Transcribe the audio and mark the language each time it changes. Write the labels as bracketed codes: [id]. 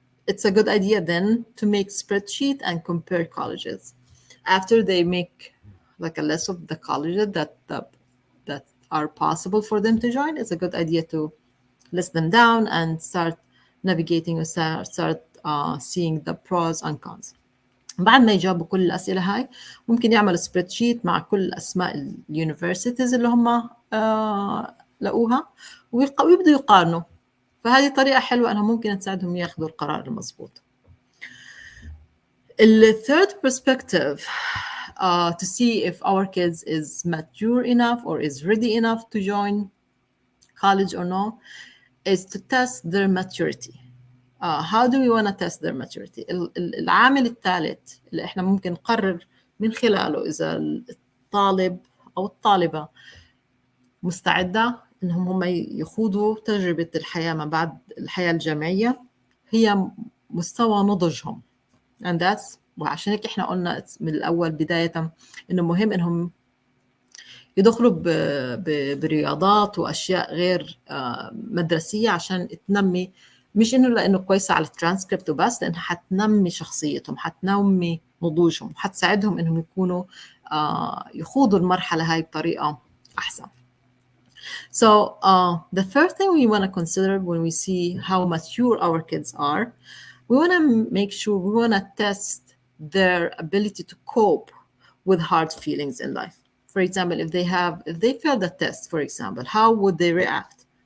[en] It's a good idea then to make spreadsheet and compare colleges. After they make like a list of the colleges that are possible for them to join, it's a good idea to list them down and start navigating or start seeing the pros and cons. [ar] بعد ما يجاوبوا كل الأسئلة هاي ممكن يعمل سبريد شيت مع كل أسماء اليونيفرسيتيز اللي هم لقوها ويبدوا يقارنوا. فهذه طريقة حلوة أنها ممكن تساعدهم ياخذوا القرار المضبوط. [en] The third perspective to see if our kids is mature enough or is ready enough to join college or no is to test their maturity. How do we want to test their maturity? [ar] العامل الثالث اللي احنا ممكن نقرر من خلاله إذا الطالب أو الطالبة مستعدة إنهم هم يخوضوا تجربة الحياة ما بعد الحياة الجامعية هي مستوى نضجهم. [en] And that's [ar] وعشان هيك احنا قلنا من الأول بداية إنه مهم إنهم يدخلوا برياضات وأشياء غير مدرسية عشان تنمي، مش إنه لأنه كويسة على الترانسكريبت وبس، لأنها حتنمي شخصيتهم، حتنمي نضوجهم، حتساعدهم إنهم يكونوا يخوضوا المرحلة هاي بطريقة أحسن. [en] So the first thing we want to consider when we see how mature our kids are, we want to make sure, we want to test their ability to cope with hard feelings in life. For example, if they failed the test, for example, how would they react?